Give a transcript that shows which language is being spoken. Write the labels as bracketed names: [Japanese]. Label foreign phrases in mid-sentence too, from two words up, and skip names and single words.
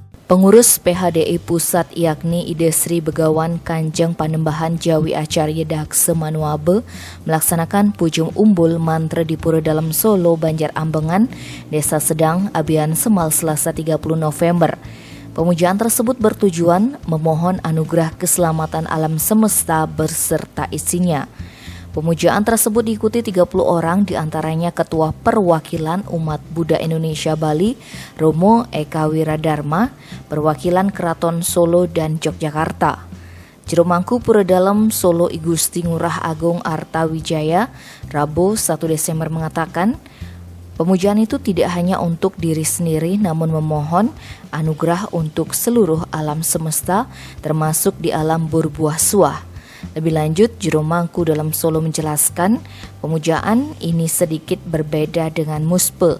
[Indonesian] Pengurus PHDI Pusat yakni Ide Sri Begawan Kanjeng Panembahan Jawi Acarya Dakse Manuabe melaksanakan Pujum Umbul Mantra di Pura Dalam Solo, Banjar Ambengan, Desa Sedang, Abian Semal, Selasa 30 November. Pemujaan tersebut bertujuan memohon anugerah keselamatan alam semesta berserta isinya. Pemujaan tersebut diikuti 30 orang, diantaranya Ketua Perwakilan Umat Buddha Indonesia Bali, Romo Eka Wiradharma, Perwakilan Keraton Solo dan Yogyakarta. Juru Mangku Pura Dalam Solo I Gusti Ngurah Agung Arta Wijaya, Rabu 1 Desember mengatakan, pemujaan itu tidak hanya untuk diri sendiri namun memohon anugerah untuk seluruh alam semesta termasuk di alam berbuah suah. Lebih lanjut, Juru Mangku Dalam Solo menjelaskan, pemujaan ini sedikit berbeda dengan muspe.